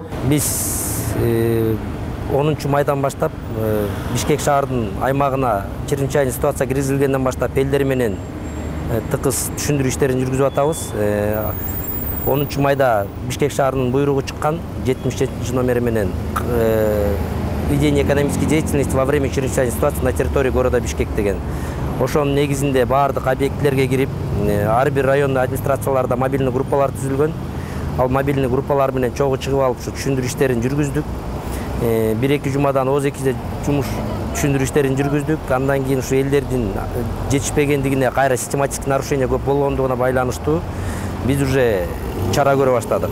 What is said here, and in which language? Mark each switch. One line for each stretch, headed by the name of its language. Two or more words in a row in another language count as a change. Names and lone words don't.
Kyrgyz: Биз 10 майдан баштап Бишкек шаарынын аймагына
Russian: чрезвычайный ситуация
Kyrgyz: киргизилгенден баштап элдер менен тыкыз түшүндүрүү иштерин жүргүзүп атабыз. 10 майда Бишкек шаарынын буйругу чыккан 77 номери менен
Russian: ведение экономической деятельности во время чрезвычайной ситуации на территории города Бишкек
Kyrgyz: деген. Ошонун негизинде баардык объектилерге кирип, ар бир райондун администрацияларда мобильный группалар түзүлгөн. Ал мобильный группалар менен чогуу чыгып алып ушу түшүндүрүү иштерин жүргүздүк. 1-2 жумадан ОЗ-2 жумуш түшүндүрүү иштерин жүргүздүк. Андан кийин ушу элдердин жетишпегендигине, кайра
Russian: систематический нарушение
Kyrgyz: көп болгондугуна байланыштуу биз уже чара көрө баштадык.